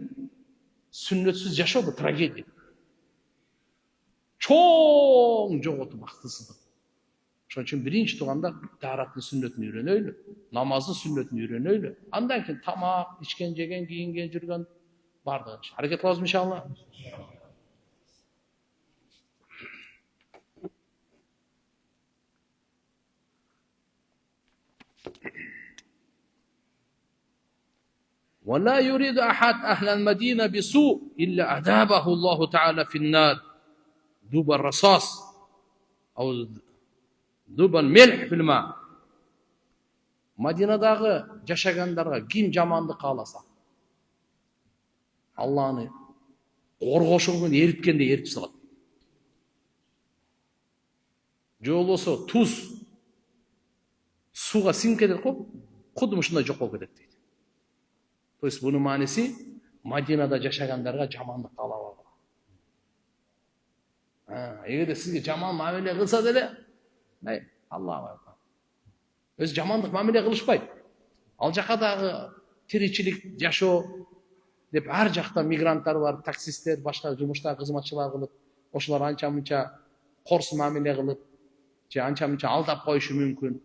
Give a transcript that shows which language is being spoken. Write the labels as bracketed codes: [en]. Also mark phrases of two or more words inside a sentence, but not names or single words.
[ky] Сүннөтсүз жашоо бул трагедия. Чоң жоготуу, бактысыздык. Ошон үчүн биринчи тууганда таараттын сүннөтүн үйрөнөйлү, намаздын сүннөтүн үйрөнөйлү. Андан кийин тамак, ичкен, жеген, кийинген, жүргөн бардыгын. Аракет кылабыз иншалла. [ar] ولا يريد أحد أهل المدينة بسوء إلا أذابه الله تعالى في النار ذوب الرصاص أو ذوب الملح في الماء. [ky] Madinadагы жашагандарга ким жамандык кааласа, Алланы коргошуңун эриткенде эритип салат. Же болбосо туз сууга сиңип кетет го, кудум ушундай жок болуп кетет дейт. [ru] То есть [ky] bunun manisi Madinada жашагандарга жамандык каалабагыла. Эгерде сизге жаман мамиле кылса деле, Аллах өзү жамандык мамиле кылышпайт. Ал жака дагы тиричилик, жашоо деп ар жакта мигранттар бар, таксисттер, башка жумушта кызматчылар кылып, ошолор анча-мынча корс мамиле кылып, же анча-мынча алдап коюшу мүмкүн.